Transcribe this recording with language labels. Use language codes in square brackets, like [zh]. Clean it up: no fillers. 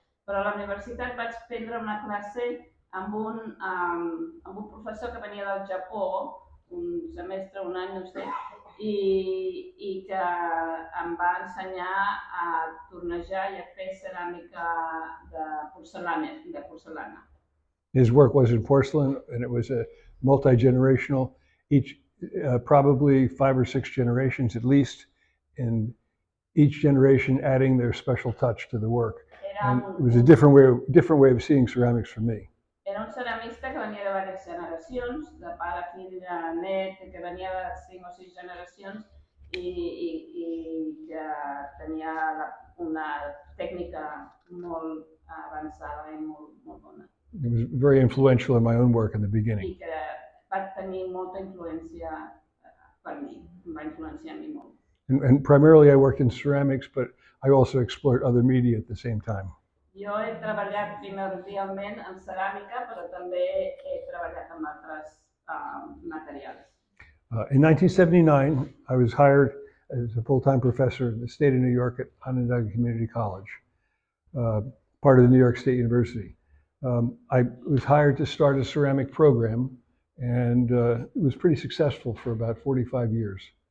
[ca] Però a la universitat vaig prendre una classe amb un professor que venia del Japó, un semestre, un any, no sé, i que em va ensenyar a tornejar i a fer ceràmica de porcellana. [en] His work was in porcelain, and it was a multi-generational, probably 5 or 6 generations at least, and each generation adding their special touch to the work. And it was a different way of seeing ceramics for me. [ca] Era un ceramista que venia de diverses generacions, de pare, fill, net, que venia de 5 o 6 generacions i que tenia una tècnica molt avançada i molt bona. [en] It was very influential in my own work in the beginning. [ca] I que va tenir molta influència per mi, em va influenciar a mi molt. [en] And primarily I worked in ceramics, but I also explored other media at the same time. [ca] Jo he treballat primordialment en ceràmica, però també he treballat amb altres materials. [en] In 1979, I was hired as a full-time professor in the state of New York at Onondaga Community College, part of the New York State University. I was hired to start a ceramic program, and it was pretty successful for about 45 years.